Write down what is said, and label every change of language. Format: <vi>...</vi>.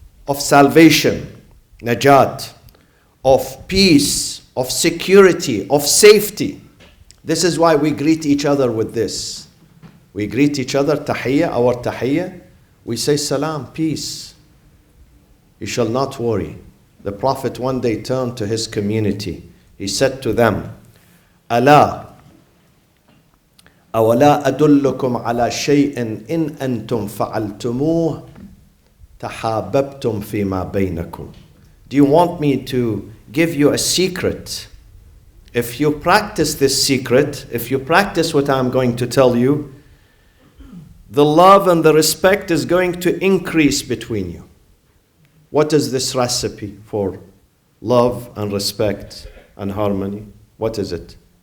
<en>Of salvation, najat, of peace, of security, of safety. This is why we greet each other with this. We greet each other, tahiyya, our tahiyya. We say salam, peace. You shall not worry. The Prophet one day turned to his community.</en> <ar>He said to them, ألا أولا أدلكم على شيء إن أنتم فعلتموه تحاببتم فيما بينكم.</ar> <en>Do you want me to give you a secret? If you practice this secret, if you practice what I'm going to tell you, the love and the respect is going to increase between you. What is this recipe for love and respect and harmony? What is it?</en>